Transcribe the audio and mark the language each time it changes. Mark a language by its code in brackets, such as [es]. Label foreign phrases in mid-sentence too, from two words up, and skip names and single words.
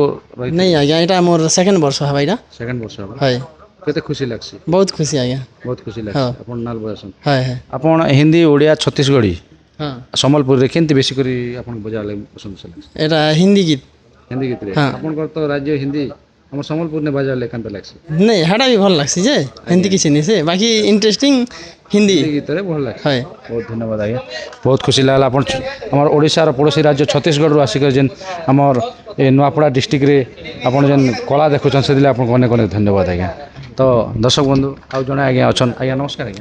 [or] ନାଇଁ ଆଜ୍ଞା ଏଇଟା ମୋର ସେକେଣ୍ଡ ବର୍ଷ ହେବା ଏଇଟା ସେକେଣ୍ଡ ବର୍ଷ ହେବ ହଏ କେତେ ଖୁସି ଲାଗ୍ସି ବହୁତ ଖୁସି ଆଜ୍ଞା ବହୁତ ଖୁସି ହଁ ଲାଗ୍ସି ଆପଣ ନାଲ ବଜାସନ୍ ହଏ ହଏ ଆପଣ ହିନ୍ଦୀ ଓଡ଼ିଆ ଛତିଶଗଡ଼ି ହଁ ସମ୍ବଲପୁରରେ କେମିତି ବେଶୀ କରି ଆପଣ ବଜାବା ଲାଗି ପସନ୍ଦ ଲାଗ୍ସି ଏଇଟା ହିନ୍ଦୀ ଗୀତ ହିନ୍ଦୀ ଗୀତରେ ହଁ ଆପଣଙ୍କର ତ ରାଜ୍ୟ ହିନ୍ଦୀ ଆମର ସମ୍ବଲପୁର ନେ ବାଜାର ଲେଖାନ୍ତ ଲାଗଛେ ନାଇଁ ହେଟା ବି ଭଲ ଲାଗ୍ସି ଯେ ଏମିତି କିଛି ନାଇଁ ସେ ବାକି ଇଣ୍ଟରେଷ୍ଟିଂ ହିନ୍ଦୀ ଗୀତରେ ଭଲ ଲାଗେ ହଏ ବହୁତ ଧନ୍ୟବାଦ ଆଜ୍ଞା ବହୁତ ଖୁସି ଲାଗିଲା ଆପଣ ଆମର ଓଡ଼ିଶାର ପଡ଼ୋଶୀ ରାଜ୍ୟ ଛତିଶଗଡ଼ରୁ ଆସିକରି ଯେନ୍ ଆମର ଏ ନୂଆପଡ଼ା ଡିଷ୍ଟ୍ରିକ୍ଟରେ ଆପଣ ଯେନ୍ କଳା ଦେଖୁଛନ୍ ସେଥିଲାଗି ଆପଣଙ୍କୁ ଅନେକ ଅନେକ ଧନ୍ୟବାଦ ଆଜ୍ଞା ତ ଦର୍ଶକ ବନ୍ଧୁ ଆଉ ଜଣେ ଆଜ୍ଞା ଅଛନ୍ ଆଜ୍ଞା ନମସ୍କାର ଆଜ୍ଞା